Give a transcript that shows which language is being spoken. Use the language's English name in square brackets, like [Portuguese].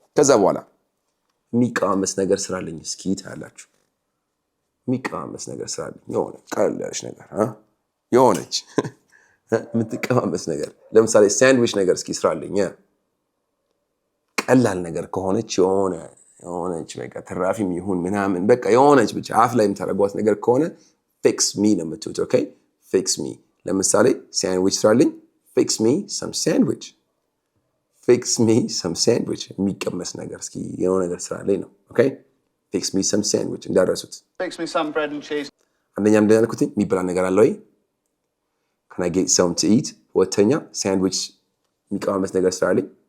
[Amharic] ከዛ በኋላ የሚቃመስ ነገር ስራልኝ እስኪ ታያላችሁ የሚቃመስ ነገር ስራልኝ የሆነ ቀላልሽ ነገር የሆነች የምትቀማመስ ነገር ለምሳሌ ሳንድዊች ነገር እስኪ ስራልኝ ቀላል ነገር ከሆነች የሆነች በቃ ትራፊም ይሁን ምናምን በቃ የሆነች ብቻ አፍ ላይ የምታደርጓት ነገር ከሆነ fix me ነው የምትሉት ኦኬ fix me ለምሳሌ ሳንድዊች ስራልኝ [English] fix me some sandwich fix me some sandwich [Amharic] የሚቀመስ ነገር እስኪ የሆነ ነገር ስራልኝ ነው okay fix me some sandwich እንዳረሱት [English] fix me some bread and cheese [Amharic] አንደኛ ምንድን ያልኩት የሚበላ ነገር አለ ወይ [English] can I get some to eat [Amharic] ሁለተኛ ሳንድዊች የሚቀመስ ነገር ስራልኝ